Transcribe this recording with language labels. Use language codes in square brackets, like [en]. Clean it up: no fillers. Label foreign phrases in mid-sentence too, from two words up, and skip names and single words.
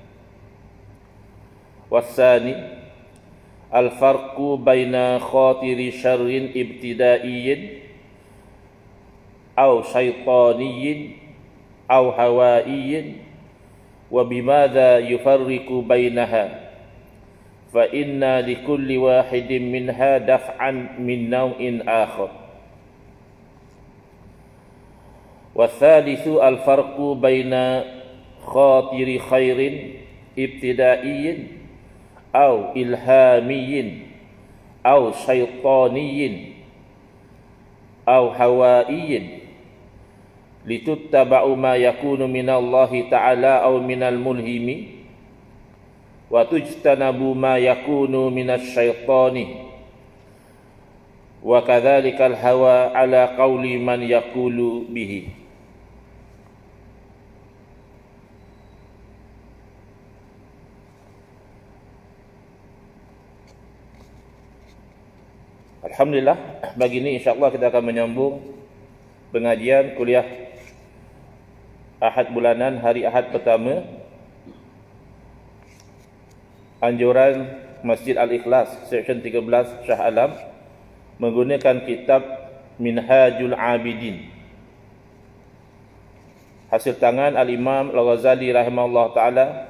[ar] والثاني الفرق بين خاطر شر ابتدائي أو شيطاني أو هوائي وبماذا يفرق بينها فإن لكل واحد منها دفعا من نوع آخر. والثالث الفرق بين خاطر خير ابتدائي أو إلهامي أو شيطاني أو هوائي لتتبع ما يكون من الله تعالى أو من الملهم وتجتنب ما يكون من الشيطان وكذلك الهوى على قول من يقول به. [ms] Alhamdulillah, pagi ini insyaAllah kita akan menyambung pengajian kuliah Ahad bulanan, hari Ahad pertama, anjuran Masjid Al-Ikhlas, section 13 Shah Alam, menggunakan kitab Minhajul Abidin, hasil tangan Al-Imam Al-Ghazali [ar] رحمه الله تعالى.